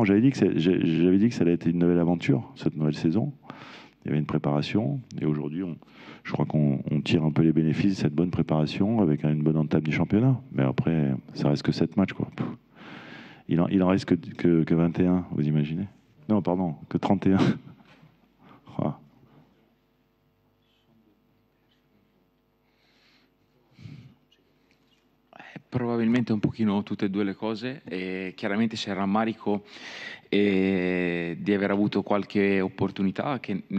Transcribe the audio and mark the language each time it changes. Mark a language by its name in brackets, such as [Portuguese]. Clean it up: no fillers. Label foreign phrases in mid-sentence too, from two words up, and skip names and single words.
[French] J'avais dit que ça allait être une nouvelle aventure, cette nouvelle saison. Il y avait une préparation, et aujourd'hui je crois qu'on tire un peu les bénéfices de cette bonne préparation avec une bonne entame du championnat. Mais après, ça reste que 7 matchs, quoi. Il en reste que 21, vous imaginez? Non, pardon, que 31. Ah. [Italian] Probabilmente un pochino tutte e due le cose, e chiaramente c'è il rammarico di aver avuto qualche opportunità, che ne